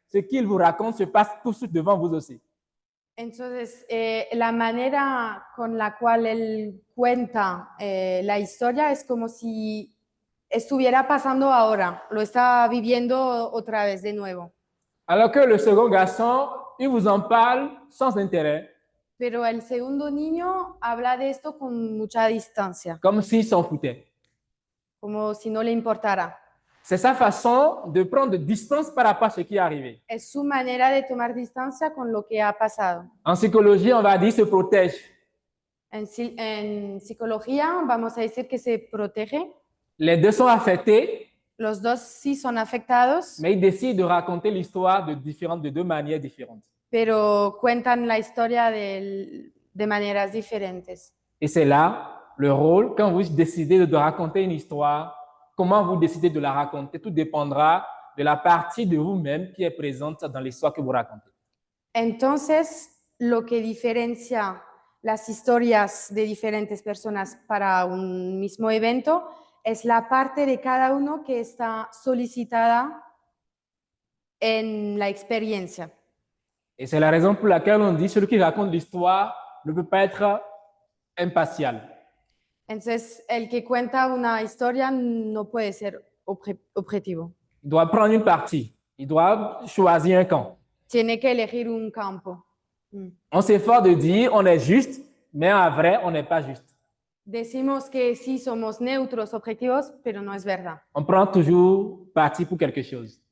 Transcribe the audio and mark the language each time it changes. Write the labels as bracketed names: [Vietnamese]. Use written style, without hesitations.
[French] Ce qu'il vous raconte se passe tout de suite devant vous aussi. [Spanish] entonces la manera con la cual él cuenta la historia es como si estuviera pasando ahora, lo está viviendo otra vez de nuevo. [French] Alors que le second garçon, il vous en parle sans intérêt, [Spanish] Pero el segundo niño habla de esto con mucha distancia, [French] comme s'il s'en foutait. [Spanish] como si no le importara. [French] C'est sa façon de prendre distance par rapport à ce qui est arrivé. [Spanish] Es su manera de tomar distancia con lo que ha pasado. [French] En psychologie, on va dire se protège. [Spanish] En psicología vamos a decir que se protege. [French] Les deux sont affectés, [Spanish] Los dos sí son afectados, [French] mais ils décident de raconter l'histoire de deux manières différentes. [Spanish] pero cuentan la historia de maneras diferentes. [French] Et c'est là le rôle, quand vous décidez de raconter une histoire, comment vous décidez de la raconter, tout dépendra de la partie de vous-même qui est présente dans l'histoire que vous racontez. [Spanish] Entonces, lo que diferencia las historias de diferentes personas para un mismo evento es la parte de cada uno que está solicitada en la experiencia. [French] Et c'est la raison pour laquelle on dit celui qui raconte l'histoire ne peut pas être impartial. [Spanish] Entonces, el que cuenta una historia no puede ser objetivo. [French] Il doit prendre une partie. Il doit choisir un camp. [Spanish] Tiene que elegir un campo. [French] On s'efforce de dire on est juste, mais en vrai, on n'est pas juste. [Spanish] Decimos que sí somos neutros, objetivos, pero no es verdad. [French] On prend toujours parti pour quelque chose.